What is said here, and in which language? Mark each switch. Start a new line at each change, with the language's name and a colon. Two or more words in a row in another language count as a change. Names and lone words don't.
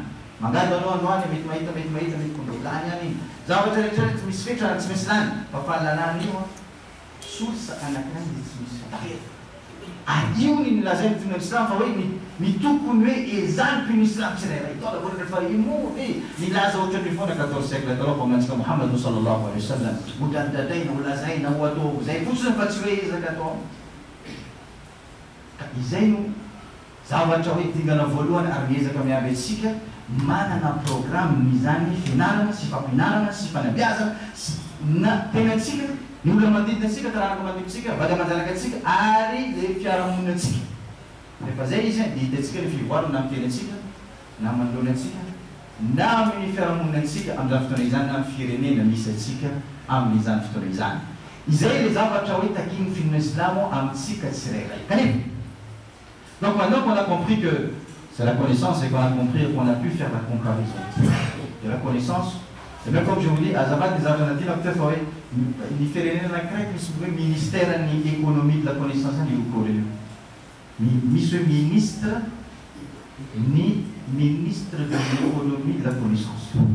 Malagasy: Mangady anao androany mety mahita mety lany any zavatra rehetrarehetra misy fetra tsy misy lany fa fahalalana io source anankiray dia tsy misy tafera. Ary io ny nilazay ny Islam fa hoe ny tokony hoe ezampy ny Islam tsirairay. Tao daholo rehefa imo nilaza ohatran'ny foana 14 siècle taloha mpamantsika Muhammad
Arabic: صلى الله عليه وسلم
Malagasy: modadadaina ho lazaina ho atao zay fotsiny fa tsy hoe ezaka atao. Izay no zavatra hoe dingana voalohany ary miezaka miaby atsika manana programme izany fianarana sy fampianarana sy fanabeazana na tenatsika ny olona manodidina atsika taranaka manodidina vady aman-janaka atsika ary le fiarahamonina atsika. Rehefa zay izy dia hitatsika ny fivoarana na miteny atsika na manoloana atsika na amin'ny fiarahamonina atsika amin'izany fotoana izany na amin'ny firenena misy atsika amin'izany fotoana izany. Izay le zavatra hoe takin'ny fianona islamo amintsika tsirairay.
French: Kanefa donc maintenant qu'on a compris que c'est la connaissance et qu'on a compris qu'on a pu faire la comparaison de la connaissance C'est bien comme je vous dis, à Zabat des alternatives, il fait le ministère de l'économie de la connaissance ni ce ministre, ni ministre de l'économie de la connaissance.